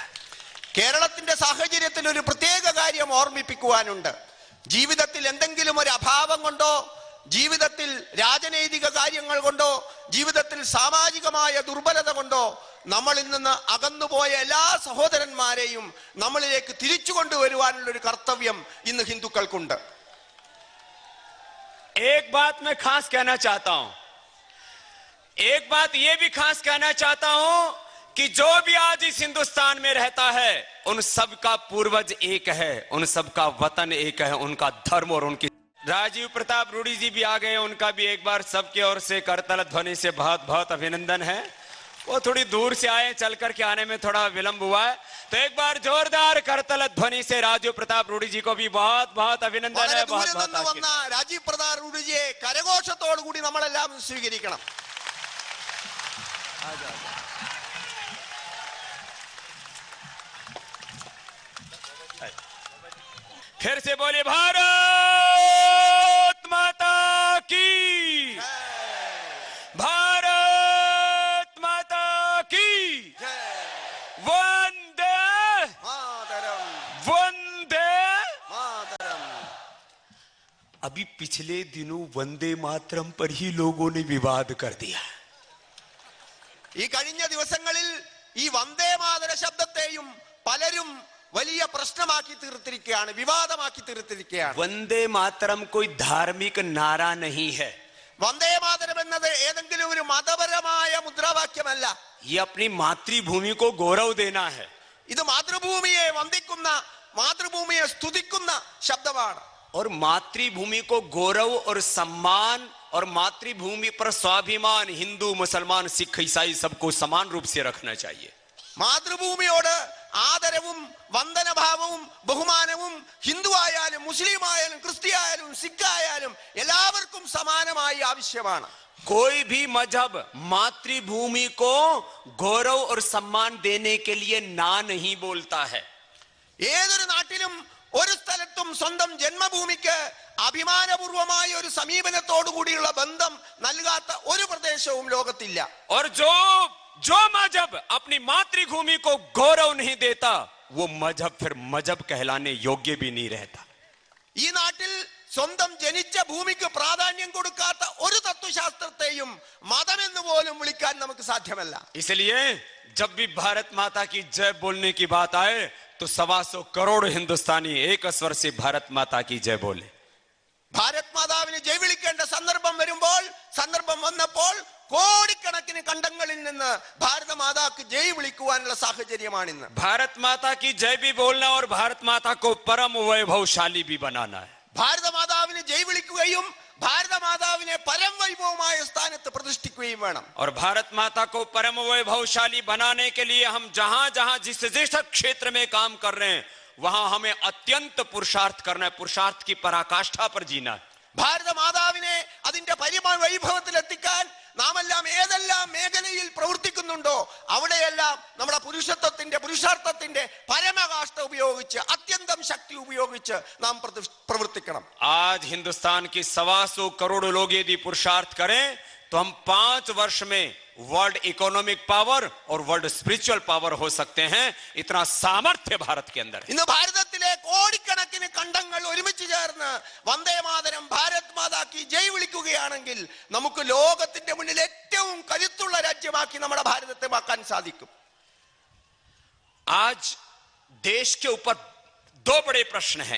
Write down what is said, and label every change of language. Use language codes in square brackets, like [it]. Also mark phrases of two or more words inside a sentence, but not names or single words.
[ml] കേരളത്തിന്റെ സാഹചര്യത്തിൽ ഒരു പ്രത്യേക കാര്യം ഓർമ്മിപ്പിക്കുവാനുണ്ട്. ജീവിതത്തിൽ എന്തെങ്കിലും ഒരു അഭാവം കൊണ്ടോ, ജീവിതത്തിൽ രാജനൈതിക കാര്യങ്ങൾ കൊണ്ടോ, ജീവിതത്തിൽ സാമാജികമായ ദുർബലത കൊണ്ടോ നമ്മളിൽ നിന്ന് അകന്നുപോയ എല്ലാ സഹോദരന്മാരെയും നമ്മളിലേക്ക് തിരിച്ചു കൊണ്ടുവരുവാനുള്ള ഒരു കർത്തവ്യം ഇന്ന് ഹിന്ദുക്കൾക്കുണ്ട്. [hi] एक बात मैं खास कहना चाहता हूं, एक बात यह भी खास कहना चाहता हूं कि जो भी आज इस हिंदुस्तान में रहता है उन सब का पूर्वज एक है, उन सब का वतन एक है, उनका धर्म और उनकी. राजीव प्रताप रूडी जी भी आ गए, उनका भी एक बार सबके ओर से करतल ध्वनि से बहुत बहुत अभिनंदन है. वो थोड़ी दूर से आए, चल करके आने में थोड़ा विलंब हुआ है, तो एक बार जोरदार करतल ध्वनि से राजीव प्रताप रूडी जी को भी बहुत बहुत अभिनंदन है. बहुत बहुत [ml] വന്ന രാജീവ് പ്രതാപ് റൂഡിജിയെ കരഘോഷത്തോടു കൂടി നമ്മളെല്ലാം സ്വീകരിക്കണം. [hi] फिर से बोले भारत माता की, भारत माता की वंदे മാതരം वंदे. മാതരം. अभी पिछले दिनों वंदे मातरम पर ही लोगों ने विवाद कर दिया. [ml] ഈ കഴിഞ്ഞ ദിവസങ്ങളിൽ ഈ വന്ദേ മാതര ശബ്ദത്തെയും പലരും വലിയ പ്രശ്നമാക്കി തീർത്തിരിക്കുകയാണ്, വിവാദമാക്കി തീർത്തിരിക്കുകയാണ്. [hi] वंदे मातरम कोई धार्मिक नारा नहीं है. [ml] വന്ദേ മാതരം എന്നത് ഏതെങ്കിലും ഒരു മതപരമായ മുദ്രാവാക്യമല്ല. [hi] ये अपनी मातृभूमि को गौरव देना है. [ml] ഇത് മാതൃഭൂമിയെ വന്ദിക്കുന്ന, മാതൃഭൂമിയെ സ്തുതിക്കുന്ന ശബ്ദമാണ്. [hi] और मातृभूमि को गौरव और सम्मान और मातृभूमि पर स्वाभिमान हिंदू मुसलमान सिख ईसाई सबको समान रूप से रखना चाहिए. [ml] മാതൃഭൂമിയോട് ആദരവും വന്ദനഭാവവും ബഹുമാനവും ഹിന്ദു ആയാലും മുസ്ലിം ആയാലും ക്രിസ്ത്യായാലും സിഖ് ആയാലും എല്ലാവർക്കും സമാനമായി ആവശ്യമാണ്. [hi] कोई भी मजहब मातृभूमि को गौरव और सम्मान देने के लिए ना नहीं बोलता है. [ml] ഏതൊരു നാട്ടിലും ഒരു സ്ഥലത്തും സ്വന്തം ജന്മഭൂമിക്ക് അഭിമാനപൂർവമായ ഒരു സമീപനത്തോടു കൂടിയുള്ള ബന്ധം നൽകാത്ത ഒരു പ്രദേശവും ലോകത്തില്ല. [hi] और जो मजहब अपनी मातृभूमि को गौरव नहीं देता वो मजहब फिर मजहब कहलाने योग्य भी नहीं रहता. [ml] ഈ നാട്ടിൽ സ്വന്തം ജനിച്ച ഭൂമിക്ക് പ്രാധാന്യം കൊടുക്കാത്ത ഒരു തത്വശാസ്ത്രത്തെയും മതമെന്ന് പോലും വിളിക്കാൻ നമുക്ക് സാധ്യമല്ല. [hi] इसलिए जब भी भारत माता की जय बोलने की बात आए तो 125 करोड़ हिंदुस्तानी एक स्वर से भारत माता की जय बोले. [ml] ഭാരത് മാതാവിന് ജയ് വിളിക്കേണ്ട സന്ദർഭം വരുമ്പോൾ, സന്ദർഭം വന്നപ്പോൾ കോടിക്കണക്കിന് കണ്ടങ്ങളിൽ നിന്ന് ഭാരത മാതാക്ക് ജയ് വിളിക്കുവാനുള്ള സാഹചര്യമാണിന്ന്. [hi] भारत माता की जय भी बोलना और भारत माता को परम वैभवशाली भी बनाना है. [ml] ഭാരത മാതാവിന് ജയ് വിളിക്കുകയും ഭാരത മാതാവിനെ പരം വൈഭവമായ സ്ഥാനത്ത് പ്രതിഷ്ഠിക്കുകയും വേണം. [hi] और भारत माता को परम वैभवशाली बनाने के लिए हम जहां जहां जिस जिस क्षेत्र में काम कर रहे हैं वहां हमें अत्यंत पुरुषार्थ करना है. पुरुषार्थ की पराकाष्ठा पर जीना है. [ml] ഭാരത മാതാവിനെ അതിന്റെ വൈഭവത്തിൽ എത്തിക്കാൻ നാമെല്ലാം ഏതെല്ലാം മേഖലയിൽ പ്രവർത്തിക്കുന്നുണ്ടോ അവിടെയെല്ലാം നമ്മുടെ പുരുഷാർത്ഥത്തിന്റെ പരമകാഷ്ഠ ഉപയോഗിച്ച്, അത്യന്തം ശക്തി ഉപയോഗിച്ച് നാം പ്രവർത്തിക്കണം. [hi] आज हिंदुस्तान की 125 करोड़ लोग यदि पुरुषार्थ करें तो हम 5 वर्ष में [en] world economic power [hi] और [en] world spiritual power [hi] हो सकते हैं. इतना सामर्थ्य भारत के अंदर है. [ml] ഇന്ന് ഭാരതത്തിലെ കോടിക്കണക്കിന് കണ്ടങ്ങൾ ഒരുമിച്ച് ചേർന്ന് വന്ദേ മാതരം [hi] भारत माता की जय [ml] വിളിക്കുകയാണെങ്കിൽ നമുക്ക് ലോകത്തിന്റെ മുന്നിൽ ഏറ്റവും കരുത്തുള്ള രാജ്യമാക്കി നമ്മുടെ ഭാരതത്തെ മാക്കാൻ സാധിക്കും. [hi] आज देश के ऊपर 2 बड़े प्रश्न हैं.